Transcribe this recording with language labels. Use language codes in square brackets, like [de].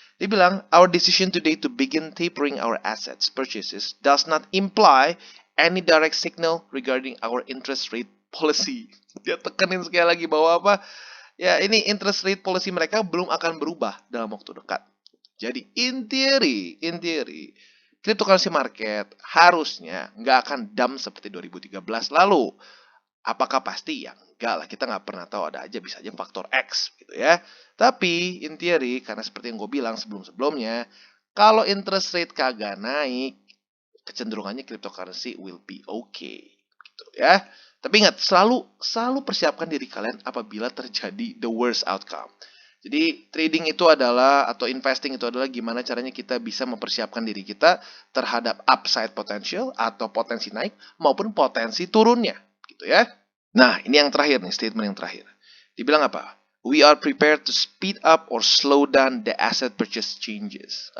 [id] Dia bilang, [en] our decision today to begin tapering our assets purchases does not imply any direct signal regarding our interest rate policy. [id] Dia tekanin sekali lagi bahwa apa? Ya ini interest rate policy mereka belum akan berubah dalam waktu dekat. Jadi in theory, cryptocurrency market harusnya nggak akan dump seperti 2013 lalu. Apakah pasti? Ya enggak lah, kita nggak pernah tahu, ada aja, bisa aja faktor X gitu ya. Tapi in theory, karena seperti yang gue bilang sebelum-sebelumnya, kalau interest rate kagak naik, kecenderungannya [en] cryptocurrency will be okay [id] gitu ya. Tapi ingat, selalu persiapkan diri kalian apabila terjadi [en] the worst outcome. [id] Jadi trading itu adalah, atau investing itu adalah gimana caranya kita bisa mempersiapkan diri kita terhadap upside potential atau potensi naik maupun potensi turunnya gitu ya. Nah, ini yang terakhir nih, statement yang terakhir. Dibilang apa? [en] We are prepared to speed up or slow down the asset purchase changes.